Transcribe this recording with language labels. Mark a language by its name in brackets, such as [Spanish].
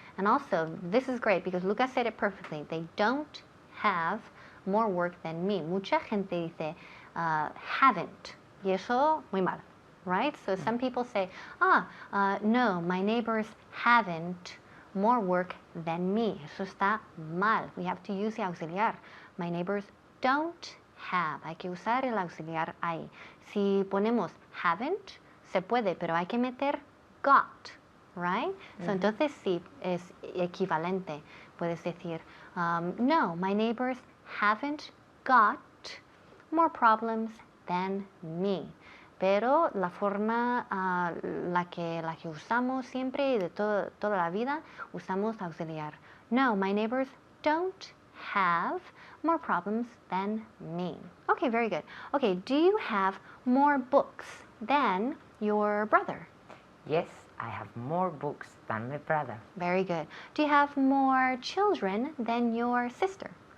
[English] And also, this is great because Lucas said it perfectly. They don't have more work than me. [Spanish] Mucha gente dice haven't. Y eso, muy mal, right? [English] So some people say, no, my neighbors haven't more work than me. [Spanish] Eso está mal. [English] We have to use the auxiliar. My neighbors don't have. [Spanish] Hay que usar el auxiliar ahí. Si ponemos haven't, se puede, pero hay que meter got, right? So entonces sí es equivalente. Puedes decir, [English] no, my neighbors haven't got more problems than me. [Spanish] pero la forma la que usamos siempre y de toda la vida usamos auxiliar. [English] No, my neighbors don't have more problems than me. Okay, very good. Okay, do you have more books than your brother? Yes, I have more books than my brother. Very good. Do you have more children than your sister?